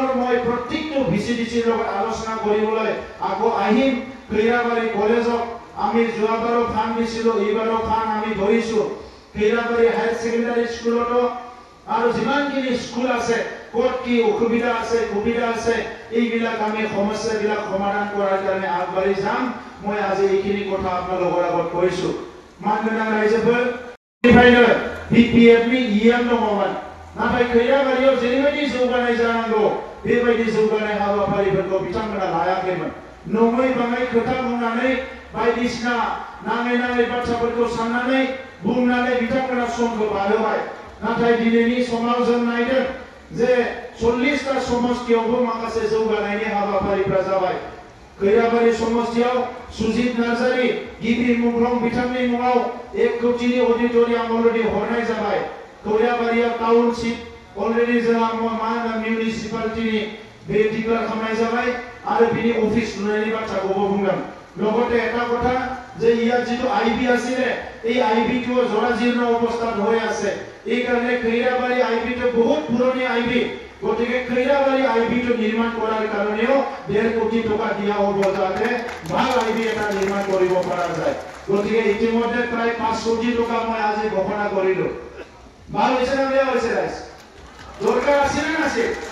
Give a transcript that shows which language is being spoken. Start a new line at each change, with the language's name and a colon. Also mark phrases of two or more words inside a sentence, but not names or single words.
Assamese: মই প্ৰত্যেকটো ভিচিডিচিৰ লগত আলোচনা কৰিবলৈ আকৌ আহিম খৈৰাবাৰী কলেজক আমি যোৱাবাৰো ফান্ড দিছিলো এইবাৰো ফান্ড আমি ধৰিছো খৈৰাবাৰী হায়াৰ ছেকেণ্ডাৰী স্কুলতো আৰু যিমানখিনি স্কুল আছে ক'ত কি অসুবিধা আছে সুবিধা আছে এইবিলাক আমি সমস্যাবিলাক সমাধান কৰাৰ কাৰণে আগবাঢ়ি যাম মই আজি এইখিনি কথা আপোনালোকৰ আগত কৈছো মানগোনাं ৰাইজবোৰ
Bodo: বিপিএফनि ইএম दङमोन नाथाय खैराबारियाव जेरैबायदि जौगानाय जानांगौ बेबायदि जौगानाय हाबाफारिफोरखौ बिथांमोना लायाखैमोन नङै बाङै खोथा बुंनानै बायदिसिना नाङै बाथ्राफोरखौ साननानै बुंनानै बिथांमोना समखौ बारहोबाय नाथाय दिनैनि समाव जों नायदों जे 40टा समस्थियावबो माखासे जौगानायनि हाबाफारिफोरा जाबाय खैराबारी समस्थियाव सुजित नार्जारी गिबि मुंख्लं बिथांनि मुङाव 1 कोटिनि अडिटरियाम अलरेडि हरनाय जाबाय खैराबारिया टाउनशिप अलरेडि जोंहा मिउनिसिपालिटिनि बे डिक्लेयार खालामनाय जाबाय आरो बिनि अफिस लुनायनि बाथ्राखौबो बुंदों
Assamese: লগতে এটা কথা যে ইয়াত যেটো আইবি আছিল এই আইবিটো জৰাজীৰ্ণ অৱস্থাত হৈ আছে এই কাৰণে খৈৰাবাৰী আইবিটো বহুত পুৰণি আইবি গতিকে খৈৰাবাৰী আইবিটো নিৰ্মাণ কৰাৰ কাৰণেও 1.5 কোটি টকা দিয়া হ'ব যাতে ভাল আইবি এটা নিৰ্মাণ কৰিব পৰা যায় গতিকে ইতিমধ্যে প্ৰায় 5 কোটি টকা মই আজি ঘোষণা কৰিলো ভাল হৈছে না বেয়া হৈছে ৰাইজ দৰকাৰ আছিল না নাছিল